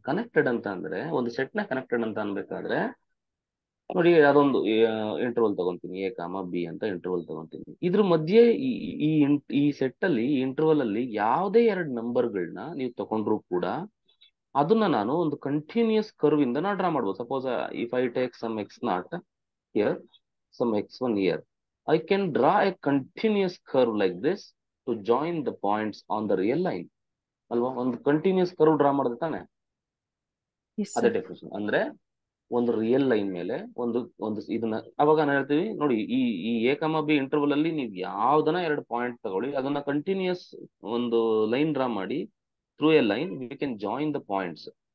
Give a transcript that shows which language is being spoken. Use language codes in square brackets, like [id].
[kn] Connected ಅಂತ ಅಂದ್ರೆ ಒಂದು ಸೆಟ್ ನ ಕನೆಕ್ಟೆಡ್ ಅಂತ ಅನ್ಬೇಕಾದ್ರೆ ನೋಡಿ, ಯಾವ್ದೊಂದು ಇಂಟರ್ವಲ್ ತಗೊಂತೀನಿ, ಎ ಕಾಮ ಬಿ ಅಂತ ಇಂಟರ್ವಲ್ ತಗೊಂತೀನಿ. ಇದ್ರ ಮಧ್ಯೆ ಈ ಸೆಟ್ ಅಲ್ಲಿ ಇಂಟರ್ವಲ್ ಅಲ್ಲಿ ಯಾವುದೇ ಎರಡು ನಂಬರ್ಗಳನ್ನ ನೀವು ತಗೊಂಡ್ರು ಕೂಡ ಅದನ್ನ ನಾನು ಒಂದು ಕಂಟಿನ್ಯೂಸ್ ಕರ್ವ್ ಇಂದ ನಾ ಡ್ರಾ ಮಾಡ್ಬೋದು. [en] Suppose if I take some x naught here, some x1 here, I can draw a continuous curve like this to join the points on the real line. [kn] ಅಲ್ವಾ? ಒಂದು ಕಂಟಿನ್ಯೂಸ್ ಕರ್ವ್ ಡ್ರಾ ಮಾಡಿದ್ರೆ ತಾನೆ [en] Yes, [kn] ಅದೇ [en] sir. Definition. [kn] ಅಂದ್ರೆ ಒಂದು real line ಮೇಲೆ ಒಂದು ಒಂದು ಇದನ್ನ ಅವಾಗ ನಾನು ಹೇಳ್ತೀವಿ ನೋಡಿ, ಈ ಎ ಕಮ ಬಿ ಇಂಟರ್ವಲ್ ಅಲ್ಲಿ ನೀವು ಯಾವ್ದನ್ನ ಎರಡು ಪಾಯಿಂಟ್ ತಗೊಳ್ಳಿ, ಅದನ್ನ ಕಂಟಿನ್ಯೂಸ್ ಒಂದು ಲೈನ್ ಡ್ರಾ ಮಾಡಿ, [en] Through a line we can join the points.